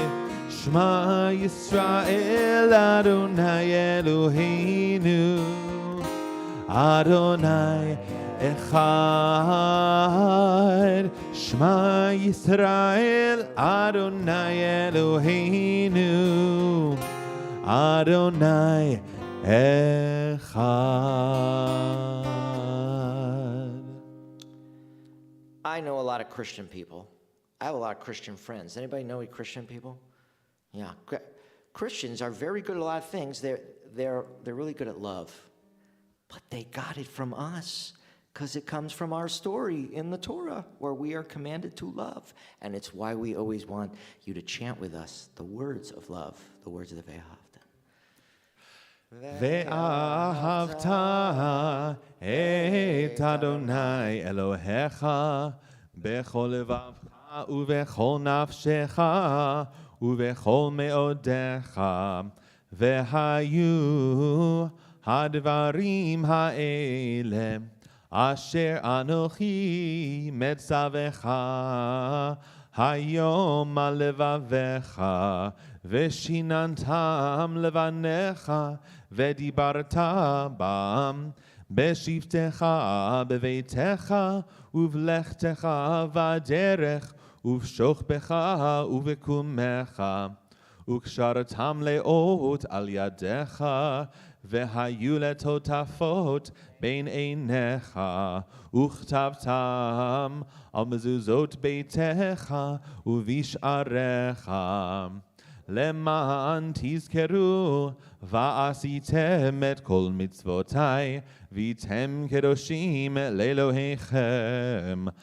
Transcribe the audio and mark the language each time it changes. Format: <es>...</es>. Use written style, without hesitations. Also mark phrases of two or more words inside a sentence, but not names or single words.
<he>שמע ישראל, אדוני אלוהינו, אדוני אחד. שמע ישראל, אדוני אלוהינו, אדוני אחד.</he> <en>I know a lot of Christian people. I have a lot of Christian friends. Anybody know any Christian people? Yeah. Christians are very good at a lot of things. They're really good at love. But they got it from us, because it comes from our story in the Torah, where we are commanded to love. And it's why we always want you to chant with us the words of love, the words of the Ve'ahavta.</en> <he>ואהבת את אדוני אלוהיך בכל לבבך ובכל נפשך ובכל מאודך והיו הדברים האלה אשר אנוכי מצווך היום על לבבך ושננתם לבניך ודיברת בם בשבתך בביתך ובלכתך בדרך ובשוכבך ובקומך וקשרתם לאות על ידך והיו לטוטפות בין עיניך וכתבתם על מזוזות ביתך ובשעריך למען תזכרו, ועשיתם את כל מצוותיי, והייתם קדושים לאלוהיכם.</he>